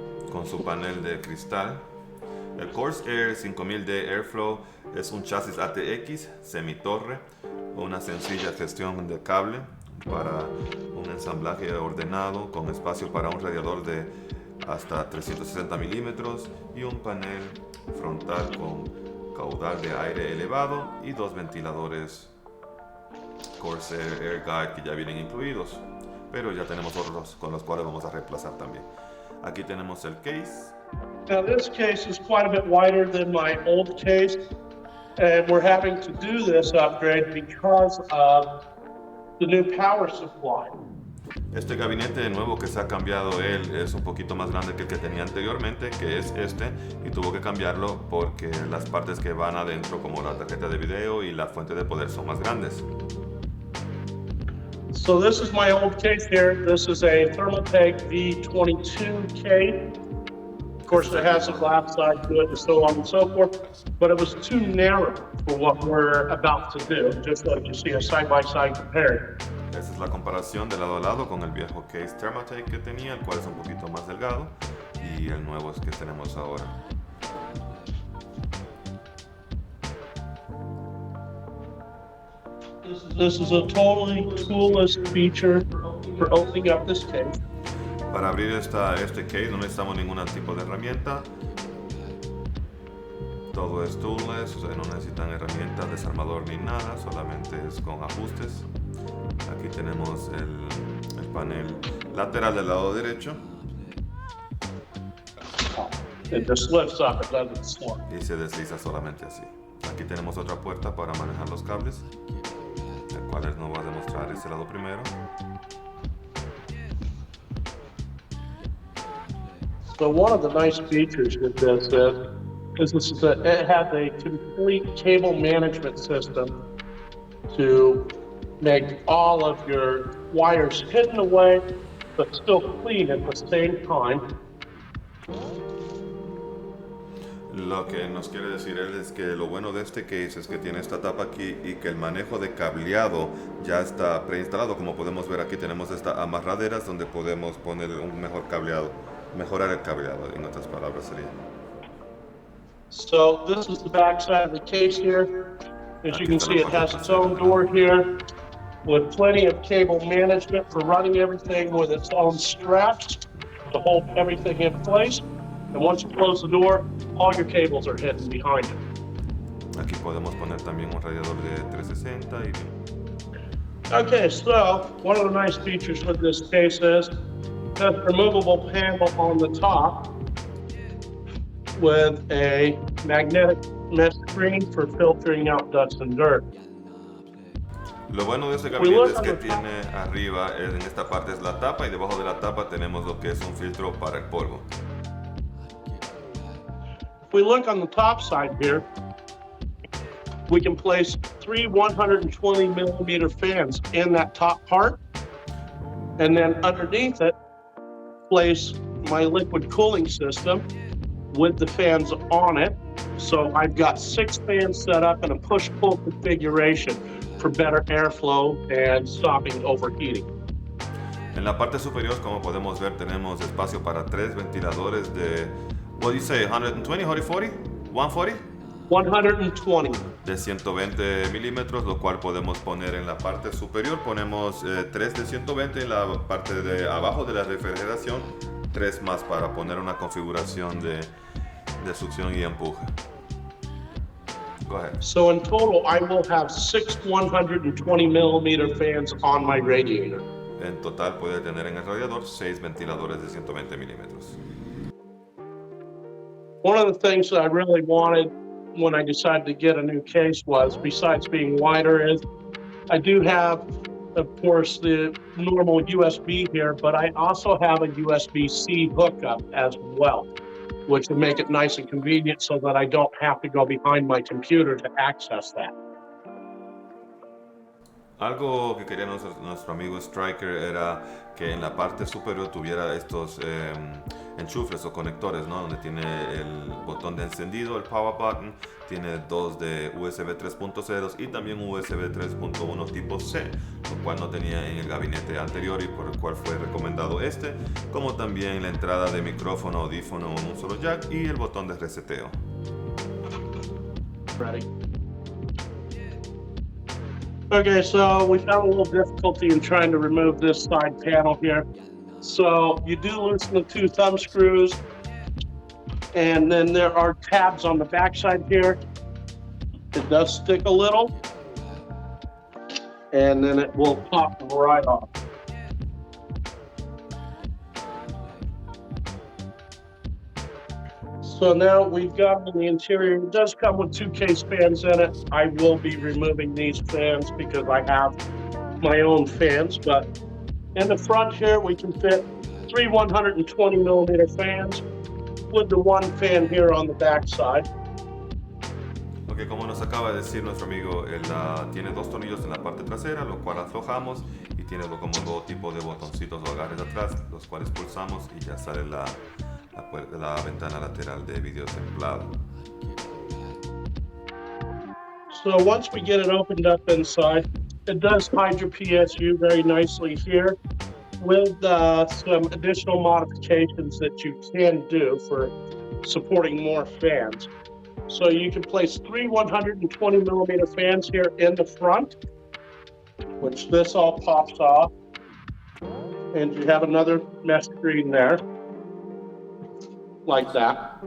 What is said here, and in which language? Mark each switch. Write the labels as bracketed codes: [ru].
[es] Con su panel de cristal. El Corsair 5000D Airflow es un chasis ATX semitorre, una sencilla gestión de cable para un ensamblaje ordenado con espacio para un radiador de hasta 360 milímetros y un panel frontal con caudal de aire elevado y dos ventiladores Corsair Air Guide que ya vienen incluidos, pero ya tenemos otros con los cuales vamos a reemplazar también. Aquí tenemos el case. [en] Now this case is quite a bit wider than my old case, and we're having to do this upgrade because of the new power supply. [es] Este gabinete nuevo que se ha cambiado él es un poquito más grande que el que tenía anteriormente, que es este, y tuvo que cambiarlo porque las partes que van adentro, como la tarjeta de video y la fuente de poder, son más grandes. [en] So this is my old case here. This is a Thermaltake V22K. Of course, it has a glass side to it and so on and so forth, but it was too narrow for what we're about to do, just like you see a side-by-side comparison. [es] Esa es la comparación de lado a lado con el viejo case Thermaltake que tenía, el cual es un poquito más delgado, y el nuevo es que tenemos ahora. [en] This is a totally toolless feature for opening up this case. [es] Para abrir este case no necesitamos ningún tipo de herramienta. Todo es toolless, o sea, no necesitan herramientas, desarmador ni nada, solamente es con ajustes. Aquí tenemos el panel lateral del lado derecho. [en] It just lifts up, it doesn't slump. [es] Y se desliza solamente así. Aquí tenemos otra puerta para manejar los cables, el cual les nos va a demostrar este lado primero. [en] So one of the nice features with this is that it has a complete cable management system to make all of your wires hidden away, but still clean at the same time. [es] Lo que nos quiere decir él es que lo bueno de este case es que tiene esta tapa aquí y que el manejo de cableado ya está preinstalado. Como podemos ver aquí tenemos estas amarraderas donde podemos poner un mejor cableado, mejorar el cableado, en otras palabras sería. [en] So this is the back side of the case here. As you can see, it has its own door here with plenty of cable management for running everything with its own straps to hold everything in place. And once you close the door, all your cables are hidden behind it. [es] Aquí podemos poner también un radiador de 360 y... [en] Okay, so one of the nice features with this case is the removable panel on the top with a magnetic mesh screen for filtering out dust and dirt. [es] Lo bueno de este [en] We [es] gabinete [en] look [es] es [en] on [es] que [en] the top. [es] tiene arriba, en esta parte es la tapa y debajo de la tapa tenemos lo que es un filtro para el polvo. [en] If we look on the top side here, we can place three 120 millimeter fans in that top part. And then underneath it, place my liquid cooling system with the fans on it. So I've got 6 fans set up in a push-pull configuration for better airflow and stopping overheating. [es] En la parte superior, como podemos ver, tenemos espacio para 3 ventiladores de, [en] what do you say, [es] 120, 140, 140? [en] 120. [es] De 120 milímetros, lo cual podemos poner en la parte superior. Ponemos 3 de 120 en la parte de abajo de la refrigeración, 3 más para poner una configuración de succión y empuje. [en] Go ahead. So in total, I will have 6 120 millimeter fans on my radiator. [es] En total puede tener en el radiador 6 ventiladores de 120 milímetros. [en] One of the things that I really wanted when I decided to get a new case was, besides being wider, is I do have, of course, the normal USB here, but I also have a USB-C hookup as well, which would make it nice and convenient so that I don't have to go behind my computer to access that. [es] Algo que quería nuestro amigo Striker era que en la parte superior tuviera estos enchufes o conectores, ¿no? Donde tiene el botón de encendido, el power button, tiene 2 de USB 3.0 y también USB 3.1 tipo C, lo cual no tenía en el gabinete anterior y por el cual fue recomendado este, como también la entrada de micrófono, audífono en un solo jack y el botón de reseteo. [en] Ready? Okay, so we found a little difficulty in trying to remove this side panel here. So you do loosen the 2 thumb screws, and then there are tabs on the back side here. It does stick a little, and then it will pop right off. So now we've got in the interior, it does come with 2 case fans in it. I will be removing these fans because I have my own fans, but in the front here, we can fit 3 120 millimeter fans with the 1 fan here on the back side. [es] Ok, como nos acaba de decir nuestro amigo, él tiene 2 tornillos en la parte trasera, lo cual aflojamos y tiene como 2 tipos de botoncitos o agarres atrás, los cuales pulsamos y ya sale la ventana lateral de vidrio templado. [en] So once we get it opened up inside, it does hide your PSU very nicely here with some additional modifications that you can do for supporting more fans. So you can place 3 120 millimeter fans here in the front, which this all pops off, and you have another mesh screen there, like that.